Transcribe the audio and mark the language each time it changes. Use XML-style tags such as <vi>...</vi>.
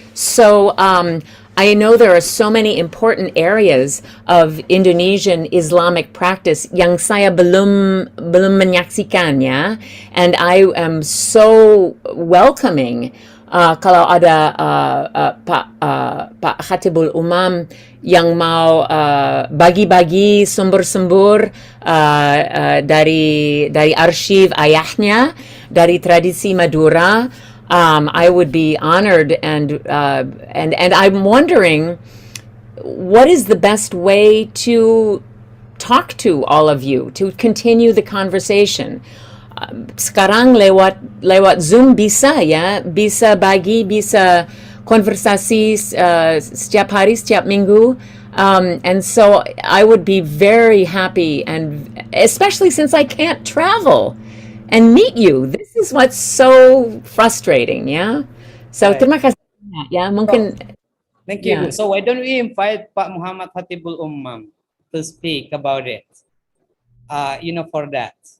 <en>So I know there are so many important areas of Indonesian Islamic practice</en> <id>yang saya belum menyaksikan, ya,</id> <en>and I am so welcoming</en> <id>kalau ada Pak Khatibul Umam yang mau bagi-bagi sumber-sumber dari arsip ayahnya, dari tradisi Madura.</id> <en>I would be honored, and I'm wondering, what is the best way to talk to all of you, to continue the conversation?</en> <id>Sekarang lewat Zoom bisa, ya, bisa konversasi setiap hari, setiap minggu.</id> <en>And so I would be very happy, and especially since I can't travel and meet you. This is what's so frustrating, yeah? So, Right.</en> <id>terima kasih. Ya, mungkin.</id> <en>Thank you. Yeah. So why don't we invite Pak Muhammad Khatibul Ummam to speak about it? For that.</en>